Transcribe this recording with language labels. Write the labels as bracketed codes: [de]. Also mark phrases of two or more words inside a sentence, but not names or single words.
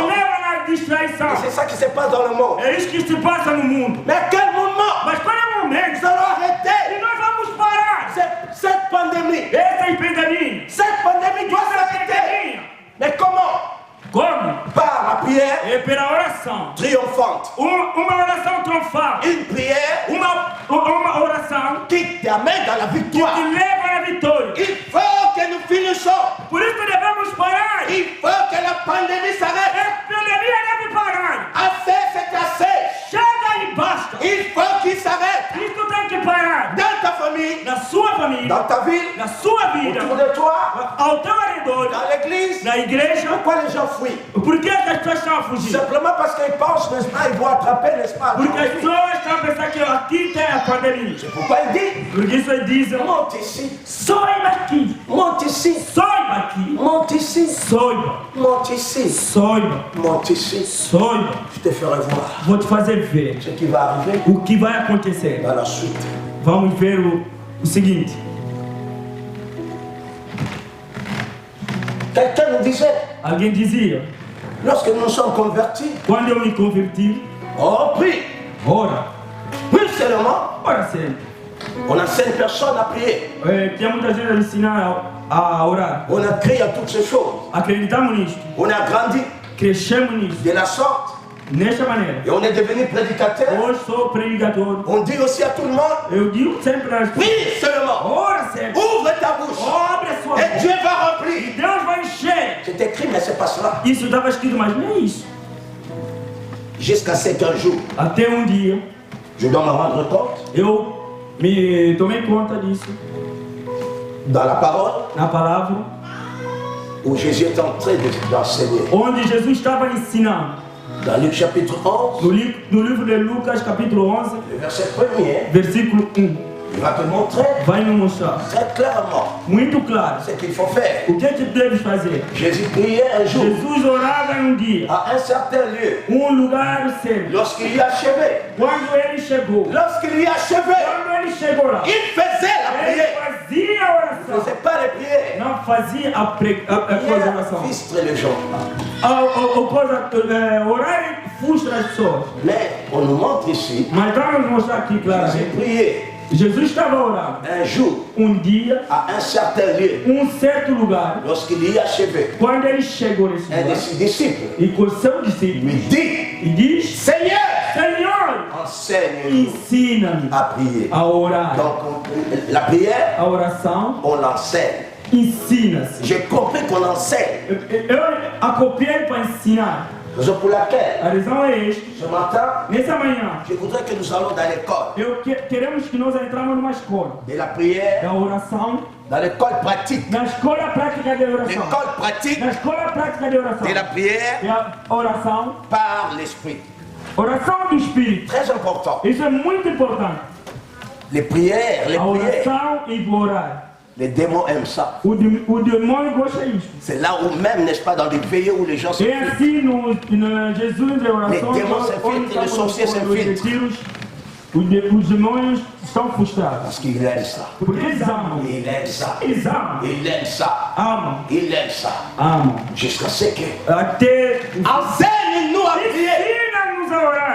[pt] leva na distraição. [fr] Et c'est ça qui se passe dans le monde. [pt] É isso que se passa no mundo. [fr] Mais à quel moment [pt] Mas qual é o momento [fr] nous allons arrêter [pt] que nós vamos parar [fr] cette pandémie? [pt] essa epidemia? [fr] Cette pandémie doit [pt] Essa [fr] s'arrêter. [pt] epidemia. [fr] Mais comment? [pt] Como? [fr] Par la prière [pt] É pela oração. [fr] triomphante. [pt] Uma oração triunfal. [fr] Une prière [pt] Uma oração [fr] qui t'amène dans la [pt] que [fr] victoire. [pt] te leva à vitória. [fr] Il faut que nous finissons. [pt] Por isso devemos parar. [fr] Il faut que la pandémie s'arrête. [pt] A epidemia deve parar. [fr] Assez, c'est assez. [pt] Chega e basta. [fr] Il faut qu'il s'arrête. [pt] Isso tem que parar. [fr] Dans ta famille, [pt] Na sua família, [fr] dans ta ville, [pt] na sua vida, [fr] autour de toi, [pt] ao teu redor, [fr] dans l'église. [pt] na igreja. [fr] Pourquoi les gens fuient? [pt] Por que as pessoas estão a fugir? [fr] Simplement parce qu'ils pensent, n'est-ce pas, ils vont attraper, n'est-ce pas? [pt] Porque as pessoas estão a pensar que aqui tem a pandemia. [fr] C'est pourquoi il dit, [pt] Porque isso aí dizem, [fr] monte ici, [pt] soiba aqui, [fr] monte ici, [pt] soiba aqui, [fr] monte ici, [pt] soiba, [fr] monte ici, [pt] soiba, [fr] monte ici. [pt] soiba. [fr] Je te ferai voir [pt] Vou te fazer ver [fr] ce qui va arriver [pt] o que vai acontecer. [fr] dans la suite. [pt] Vamos ver o seguinte. [fr] Quelqu'un nous disait, [pt] Alguém dizia, [fr] lorsque nous sommes convertis, [pt] quando eu me converti, [fr] on prie. [pt] ora, [fr] Plus seulement, [pt] ora sempre. [fr] on enseigne personne à prier. [pt] Tinha muita gente a ensinar a orar. [fr] On a créé à toutes ces choses. [pt] Acreditamos nisto, [fr] On a grandi [pt] crescemos nisto, [fr] de la sorte [pt] nesta maneira. [fr] et on est devenu prédicateur. [pt] Hoje sou pregador. [fr] On dit aussi à tout le monde, [pt] Eu digo sempre às pessoas, [fr] prie seulement. [pt] ora sempre, [fr] Ouvre ta bouche [pt] abre a sua [fr] et [pt] boca. [fr] Dieu va remplir. [pt] Deus vai encher. [fr] C'est écrit, mais c'est pas cela. [pt] Isso estava escrito, mas não é isso. [fr] Jusqu'à ce qu'un jour, [pt] Até um dia, [fr] je dois me rendre compte [pt] eu me tomei conta disso. [fr] dans la parole [pt] Na palavra, [fr] où Jésus est en train d'enseigner. [pt] onde Jesus estava ensinando. [fr] Dans Luc chapitre 11, [pt] No livro de Lucas, capítulo 11, [fr] le verset 1er, [pt] versículo 1. [fr] il va te montrer [pt] Vai nos mostrar [fr] très clairement [pt] muito claro [fr] ce qu'il faut faire. [pt] o que é que deves fazer. [fr] Jésus priait un jour [pt] Jesus orava em dia, [fr] à un certain lieu. [pt] lugar certo. [fr] Lorsqu'il y achevé, [pt] Quando ele chegou, [fr] lorsqu'il y achevé, [pt] quando ele chegou lá, [fr] il faisait la [pt] ele [fr] prière. [pt] fazia a [fr] Il ne [pt] oração. [fr] faisait pas les prières. [pt] Não fazia a coisa [fr] Il [pt] oração. [fr] frustrait les gens. [pt] Orar frustra as pessoas. [fr] Mais on nous montre ici, [pt] Mas vamos mostrar aqui [fr] Jésus [pt] claramente. [fr] priait [pt] Jesus estava orando. [fr] un jour [pt] Dia, [fr] à un certain lieu. [pt] certo lugar. [fr] Lorsqu'il y achevé, [pt] Quando ele chegou nesse [fr] un de [pt] lugar, [fr] ses disciples [pt] e com seu discípulo, [fr] lui dit, [pt] e diz: [fr] Seigneur, [pt] Senhor, [fr] enseigne-nous [pt] ensina-me [fr] à prier. [pt] a orar. [fr] Donc la prière, [pt] A oração [fr] on l'enseigne. [pt] ensina-se. [fr] J'ai compris qu'on enseigne. [pt] Eu acopiei para ensinar. [fr] Raison pour laquelle, [pt] A razão é esta. [fr] ce matin, [pt] Nessa manhã, [fr] je voudrais que nous allons dans l'école [pt] queremos que nós entramos numa escola [fr] de la prière, [pt] da oração, [fr] dans l'école pratique. [pt] na escola prática de oração. [fr] L'école pratique [pt] Na escola prática de oração. [fr] de la prière [pt] É a oração, [fr] par l'esprit. [pt] oração do Espírito. [fr] Très important. [pt] Isso é muito importante. [fr] Les prières, [pt] A [fr] prières. [pt] oração e orar. [fr] Les démons aiment ça. [pt] O demônio gosta disso. [fr] C'est là où même, n'est-ce pas, dans des pays où les gens se [pt] É [fr] filtrent. [pt] assim no Jesus de oração. [fr] Les démons s'infiltrent, les sorciers s'infiltrent. [pt] Os demônios estão frustrados. [fr] Parce qu'il aime ça. [pt] Porque eles amam. [fr] Il aime ça. [pt] Eles amam. [fr] Il aime ça. [pt] Amam. [fr] Il aime ça. [pt] Amam. [fr] Jusqu'à ce que. [pt] Até [fr] Enseigne-nous à prier. [pt] ensina-nos a orar.